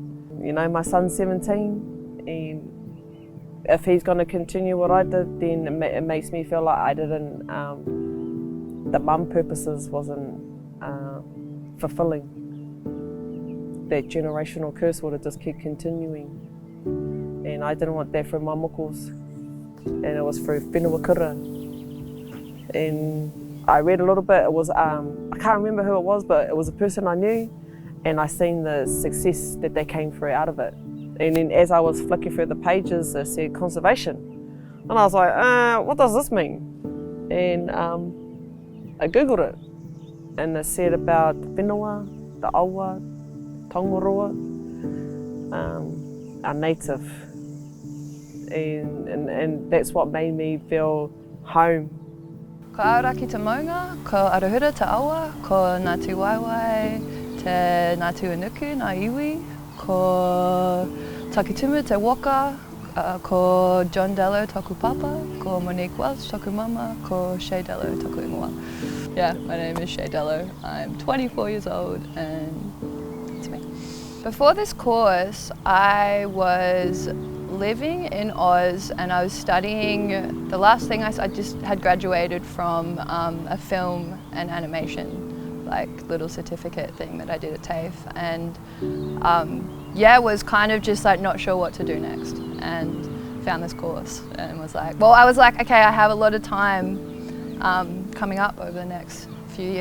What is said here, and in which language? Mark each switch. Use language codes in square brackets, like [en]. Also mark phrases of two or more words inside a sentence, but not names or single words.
[en] You know, my son's 17, and if he's going to continue what I did, then it makes me feel like I didn't, the mum purposes wasn't fulfilling. That generational curse would have just kept continuing. And I didn't want that for my mokos. And it was through whenua kura. And I read a little bit, it was, I can't remember who it was, but it was a person I knew, and I seen the success that they came through out of it. And then as I was flicking through the pages, it said conservation. And I was like, what does this mean? And I Googled it, and it said about whenua, the [mi] aua, tongoroa, [en] our native. And that's what made me feel home. [mi] Ko Aoraki te maunga, ko Arahura te awa, ko Ngāti Waiwai, te Ngāti Unuku, ngā iwi, ko Takitumu te waka, ko John Dello toku papa, ko Monique Welch toku mama, ko Shay Dello toku ingoa. [en] Yeah, my name is Shay Dello. I'm 24 years old and it's me. Before this course, I was living in Oz and I was studying, the last thing I just had graduated from a film and animation, like little certificate thing that I did at TAFE, and was kind of just like not sure what to do next, and found this course and was like, well, I was like, okay, I have a lot of time coming up over the next few years.